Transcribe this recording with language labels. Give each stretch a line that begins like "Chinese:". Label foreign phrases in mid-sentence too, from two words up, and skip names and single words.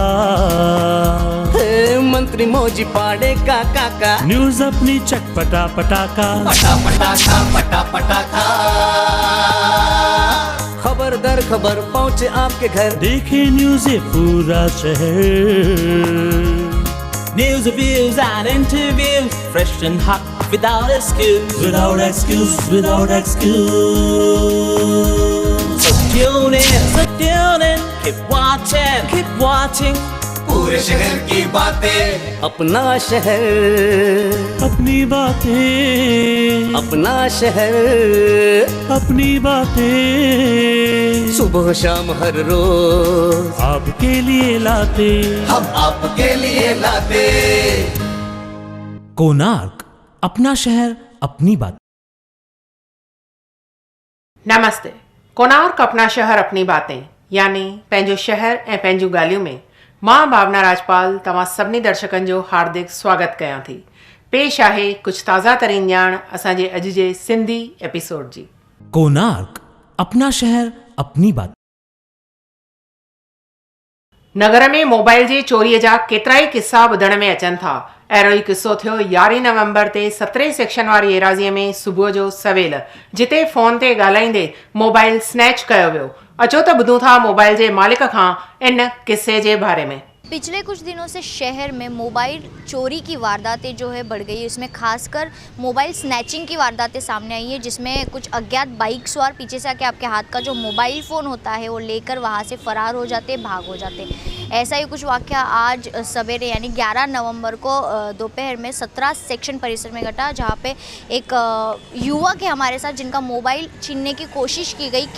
Hindi: मंत्री मौजी पाड़े का काका, न्यूज अपनी चटपटा पटाका, पटा पटाखा पटा पटाखा। खबर दर खबर पहुँचे आपके घर, देखे न्यूज ये पूरा शहर।
English: News, reviews and interviews, fresh and hot, without excuse. Without excuse, without excuse. So tune in, keep watching.
Hindi: पूरे शहर की बातें, अपना शहर, अपनी बातें, अपना शहर, अपनी बातें, सुबह शाम हर रोज आपके लिए लाते, हम आपके लिए लाते। कोणार्क, अपना शहर अपनी बात।
Sindhi: नमस्ते। कोणार्क अपना शहर अपनी बातें यानी पंहिंजो शहर ऐं पंहिंजूं ॻाल्हियूं में मां भावना राजपाल तव्हां सभिनी दर्शकनि जो हार्दिक स्वागत कयां थी। पेश आहे कुझु ताज़ा तरीन ॼाण असांजे अॼु जे सिंधी एपिसोड जी। कोणार्क, अपना शहर अपनी बात। नगर में मोबाइल जे चोरीअ जा केतिरा ई किस्सा ॿुधण में अचनि था। अहिड़ो ई किस्सो थियो 11 नवंबर ते 17 सेक्शन वारी एराज़ीअ में सुबुह जो सवेल, जिते फ़ोन ते ॻाल्हाईंदे मोबाइल स्नैच कयो वियो। अचो त ॿुधूं था मोबाइल जे मालिक खां इन किस्से जे बारे में।
Hindi: पिछले कुछ दिनों से शहर में मोबाइल चोरी की वारदातें जो है बढ़ गई है। इसमें खासकर मोबाइल स्नैचिंग की वारदातें सामने आई है, जिसमें कुछ अज्ञात बाइक सवार पीछे से आके आपके हाथ का जो मोबाइल फ़ोन होता है वो लेकर वहाँ से फ़रार हो जाते, भाग हो जाते। ऐसा ही कुछ वाक़या आज सवेरे यानी 11 नवंबर को दोपहर में 17 सेक्शन परिसर में घटा, जहाँ पे एक युवक है हमारे साथ जिनका मोबाइल छीनने की कोशिश की गई।